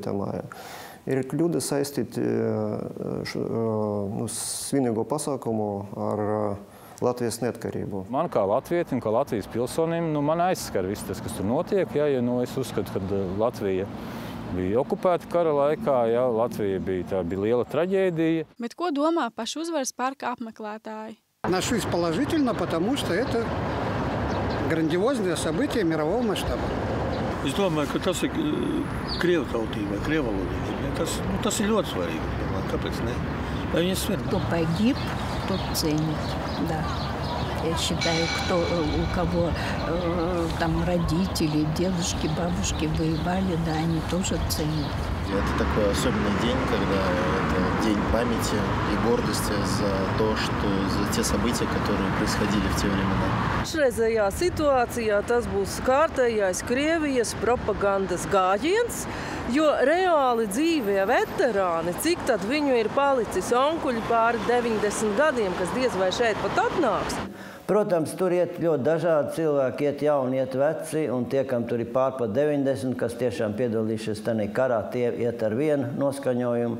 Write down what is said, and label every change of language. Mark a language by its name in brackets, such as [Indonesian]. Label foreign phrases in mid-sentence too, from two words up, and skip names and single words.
[Latvian] māja, ir kļūda saistīt svinīgo pasākumu ar Latvijas neatkarību. Man kā latvietim, kā Latvijas pilsonim, man aizskar viss tas, kas tur notiek. Ja es uzskatu, ka Latvija bija okupēta kara laikā, Latvija bija liela traģēdija. Bet ko domā paši uzvaras parka apmeklētāji? [Russian] Отношусь положительно, потому что это грандиозное событие мирового масштаба. [Latvian] Es domāju, ka tas ir krievu tautībai, krievu valodai. Tas ir ļoti svarīgi. Kāpēc ne? Lai viņi svin. [Russian] Кто погиб, тот ценит, да. Я считаю, у кого там родители, дедушки, бабушки воевали, да, они тоже ценят. Это такой особенный день, когда это день памяти и гордости за то, что за те события, которые происходили в те времена. [Latvian] Šreizējā situācijā tas būs kārtējais Krievijas propagandas gājiens, jo reāli dzīvie veterāni, cik tad viņu ir palicis onkuļi pāri 90 gadiem, kas diez vai šeit pat atnāks. Protams, tur iet ļoti dažādi cilvēki, iet jauni, iet veci, un tie, kam tur ir pārpat 90, kas tiešām piedalījušies tajā karā, tie iet ar vienu noskaņojumu.